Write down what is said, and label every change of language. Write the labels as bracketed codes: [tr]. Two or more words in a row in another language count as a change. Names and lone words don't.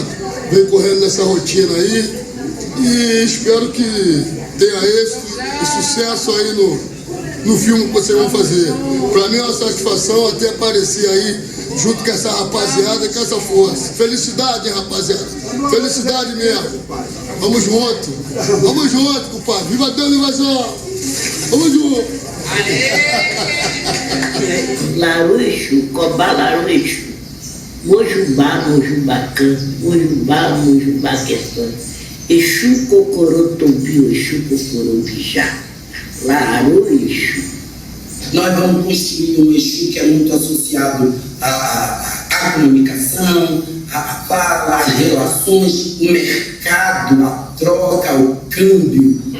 [pt] Venho correndo nessa rotina aí e espero que tenha êxito e sucesso aí no filme que vocês vão fazer. Para mim é uma satisfação até aparecer aí junto com essa rapaziada e com essa força. Felicidade, hein, rapaziada? Felicidade mesmo. Vamos junto. Vamos junto, compadre. Viva Deus, viva João. Vamos junto. [yo] Laruixo, Cobá Laruixo, Mojubá, Mojubacã, Mojubá, Mojubaqueçã, Exu Cocorotombi, Exu Cocorobijá, Laruixo. [pt] Nós vamos construir um Exu que é muito associado à comunicação, à fala, às relações, o mercado, a troca, o câmbio.